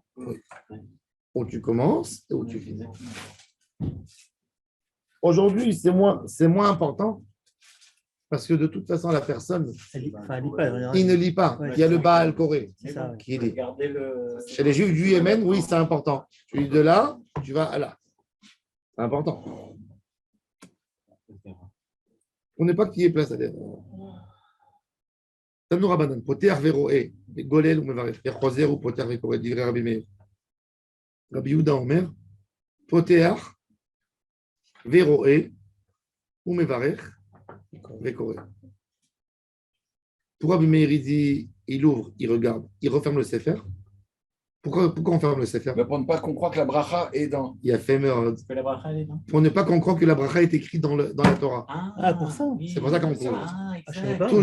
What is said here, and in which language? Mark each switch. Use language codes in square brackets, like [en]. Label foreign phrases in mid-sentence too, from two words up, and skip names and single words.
[fr] Où tu commences et où tu finis. Aujourd'hui, c'est moins important parce que de toute façon, la personne, il ne lit pas. Il y a le [he] בעל קורא [fr] qui lit. Chez les Juifs du Yémen, oui, c'est important. Tu lis de là, tu vas à là. C'est important. On n'est pas qui est place à l'erreur. [he] תנו רבנן, פותח ורואה, גולל ומברך, וחוזר ופותח וקורא, דברי רבי מאיר. רבי יהודה אומר, פותח ורואה ומברך, וקורא. [fr] Pour Rabbi Meir, il dit, il ouvre, il regarde, il referme le Sefer. Pourquoi on ferme le Sefer? Pour ne pas qu'on croit que la bracha est dans. Il a fait meurtre. La bracha, elle est dans. Pour ne pas qu'on croit que la bracha est écrite dans la Torah. Ah, pour ça. Oui. C'est pour ça qu'on court. Je savais pas.